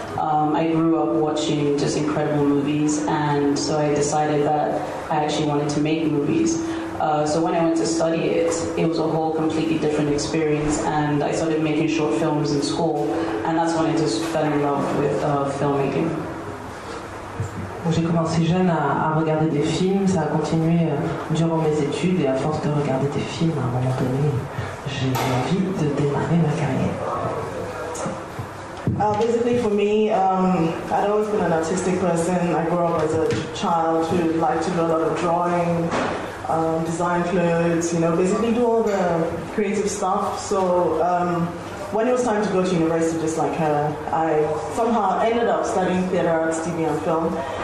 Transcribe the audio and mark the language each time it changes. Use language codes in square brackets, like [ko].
[en] I grew up watching just incredible movies, and so I decided that I actually wanted to make movies. So when I went to study it, it was a whole completely different experience, and I started making short films in school, and that's when I just fell in love with filmmaking. [fr] J'ai commencé jeune à regarder des films, ça a continué durant mes études, et à force de regarder des films, à un moment donné, j'ai eu envie de démarrer ma carrière. [en] Basically for me, I'd always been an artistic person. I grew up as a child who liked to do a lot of drawing, design clothes, you know, basically do all the creative stuff. So when it was time to go to university, just like her, I somehow ended up studying theater arts, TV and film.